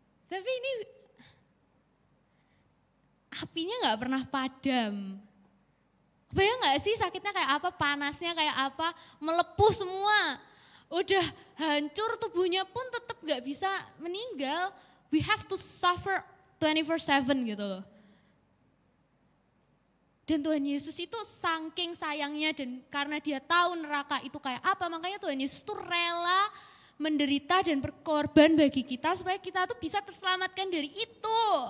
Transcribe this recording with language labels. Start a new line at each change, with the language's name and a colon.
Indonesian: Tapi ini apinya nggak pernah padam. Bayang gak sih sakitnya kayak apa, panasnya kayak apa, melepuh semua. Udah hancur tubuhnya pun tetap gak bisa meninggal.
English: We have to suffer 24/7
Indonesian: gitu loh. Dan Tuhan Yesus itu saking sayangnya dan karena dia tahu neraka itu kayak apa, makanya Tuhan Yesus itu rela menderita dan berkorban bagi kita supaya kita tuh bisa terselamatkan dari itu.